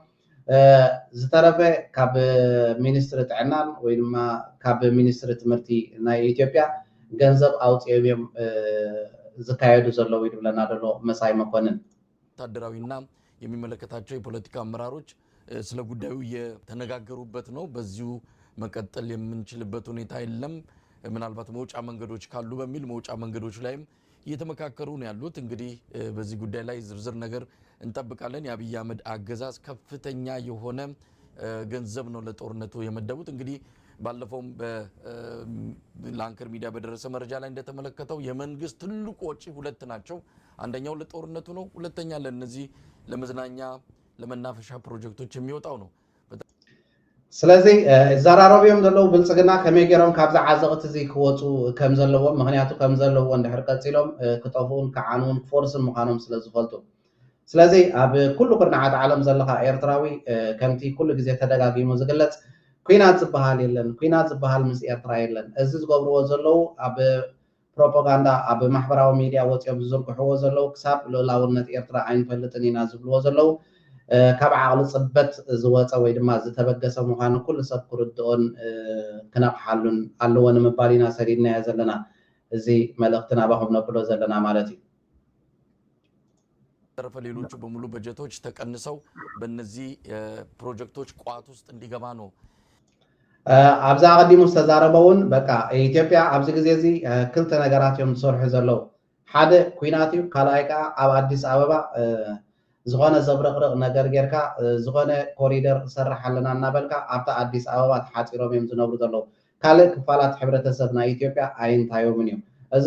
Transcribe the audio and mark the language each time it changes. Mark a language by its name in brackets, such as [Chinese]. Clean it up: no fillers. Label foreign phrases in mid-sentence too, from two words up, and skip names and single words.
[Tigrinya] ዝተረፈ ካብ ሚኒስትሪ ጥዕናን ወይ ድማ ካብ ሚኒስትሪ ትምህርቲ ናይ ኢትዮጵያ ገንዘብ ኣውፅኦም እዮም ዝካየዱ ዘለዉ ይብለና ደሎ መሳይ መኮንን [Amharic] ወታደራዊና የሚመለከታቸው የፖለቲካ አመራሮች ስለ ጉዳዩ የተነጋገሩበት ነው በዚሁ መቀጠል የምንችልበት ሁኔታ የለም ምናልባት መውጫ መንገዶች ካሉ በሚል መውጫ መንገዶች ላይም እየተመካከሩ ነው ያሉት እንግዲህ በዚህ ጉዳይ ላይ ዝርዝር ነገር እንጠብቃለን የአብይ አህመድ አገዛዝ ከፍተኛ የሆነ ገንዘብ ነው ለጦርነቱ የመደቡት እንግዲህ ባለፈው በላንከር ሚዲያ በደረሰ መረጃ ላይ እንደተመለከተው የመንግስት ትልቁ ወጪ ሁለት ናቸው አንደኛው ለጦርነቱ ነው ሁለተኛ ለነዚህ ለመዝናኛ ለመናፈሻ ፕሮጀክቶች የሚወጣው ነው [Tigrinya] ስለዚህ ዘራረብዮም ዘለው ብልጽግና ከመይ ገይሮም ካብዛ ዓዘቕቲ እዚ ክወፁ ከም ዘለዎም ምክንያቱ ከም ዘለዎ እንድሕር ቀፂሎም ክጠፍኡን ክዓንውን ክፈርሱን ምዃኖም ስለ ዝፈልጡ ስለዚ ኣብ ኩሉ ኩርናዓት ዓለም ዘለካ ኤርትራዊ ከምቲ ኩሉ ግዜ ተደጋጊሙ ዝግለጽ ኩናት ዝበሃል የለን ኩናት ዝበሃል ምስ ኤርትራ የለን እዚ ዝገብርዎ ዘለው ኣብ ፕሮፓጋንዳ ኣብ ማሕበራዊ ሚድያ ወፂኦም ዝዝርግሕዎ ዘለው ክሳብ ልዕላውነት ኤርትራ ኣይንፈልጥን ኢና ዝብልዎ ዘለው ካብ ዓቕሊ ፅበት ዝወፀ ወይ ድማ ዝተበገሰ ምዃኑ ኩሉ ሰብ ክርድኦን ክነቕሓሉን ኣለዎ ንምባል ኢና ሰዲድናዮ ዘለና እዚ መልእኽቲ ናባኹም ነብሎ ዘለና ማለት እዩ [Amharic] ተረፈ ሌሎቹ በሙሉ በጀቶች ተቀንሰው በእነዚህ ፕሮጀክቶች ቋት ውስጥ እንዲገባ ነው [Tigrinya] ኣብዛ ቀዲሙ ዝተዛረበውን በቃ ኢትዮጵያ ኣብዚ ግዜ እዚ ክልተ ነገራት እዮም ዝሰርሑ ዘለው ሓደ ኩናት እዩ ካልኣይ ከዓ ኣብ ኣዲስ ኣበባ ዝኾነ ዘብረቕርቕ ነገር ጌርካ ዝኾነ ኮሪደር ሰራሕ ኣለና እናበልካ ኣብታ ኣዲስ ኣበባ ተሓፂሮም እዮም ዝነብሩ ዘለው ካልእ ክፋላት ሕብረተሰብ ናይ ኢትዮጵያ ኣይንታዮምን እዮም እዚ